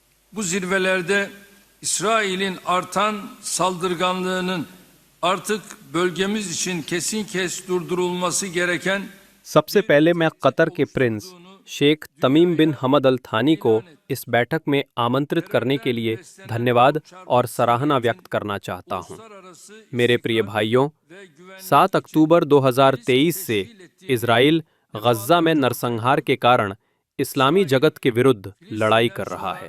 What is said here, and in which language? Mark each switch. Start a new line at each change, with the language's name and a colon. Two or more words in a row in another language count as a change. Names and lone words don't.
Turkish: Bu zirvelerde İsrail'in artan saldırganlığının artık bölgemiz için kesin durdurulması gereken
Hindi: सबसे पहले मैं कतर के प्रिंस शेख तमीम बिन हमद अल थानी को इस बैठक में आमंत्रित करने के लिए धन्यवाद और सराहना व्यक्त करना चाहता हूं। मेरे प्रिय भाइयों, 7 अक्टूबर 2023 से इजराइल गज्जा में नरसंहार के कारण इस्लामी जगत के विरुद्ध लड़ाई कर रहा है।